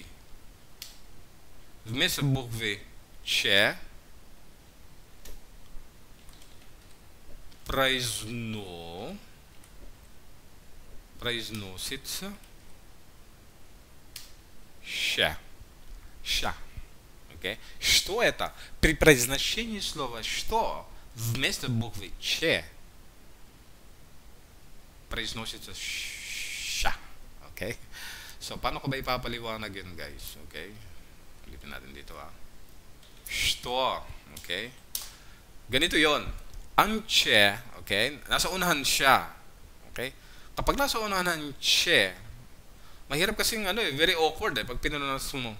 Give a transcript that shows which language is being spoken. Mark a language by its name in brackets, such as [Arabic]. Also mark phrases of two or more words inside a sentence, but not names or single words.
[Russian] Вместо буквы «ч» произносится «ща». Okay? Что это? При произношении слова «что» вместо буквы «ч» произносится «ща». Okay? [Filipino] So, paano ko ba ipapaliwanag yun, guys? Okay? Ulitin natin dito, Что. Okay? Ganito yon. Ang che, okay? Nasa unahan siya. Okay? Kapag nasa unahan ng che, mahirap kasing [English] very awkward [Filipino] pag pinunas mo.